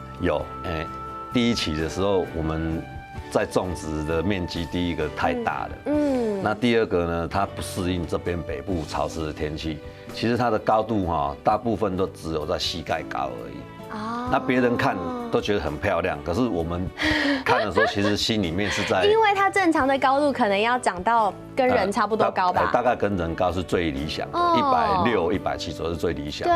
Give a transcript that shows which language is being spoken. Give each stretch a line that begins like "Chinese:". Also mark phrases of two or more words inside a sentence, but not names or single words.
Chinese: 有，第一期的時候我們在種植的面積，第一個太大了，那第二個呢，它不適應這邊北部潮濕的天氣，其實它的高度大部分都只有在膝蓋高而已。那别人看都觉得很漂亮，可是我们看的时候，其实心里面是在，因为它正常的高度可能要长到跟人差不多高吧，大概跟人高是最理想的，160、170左右是最理想的。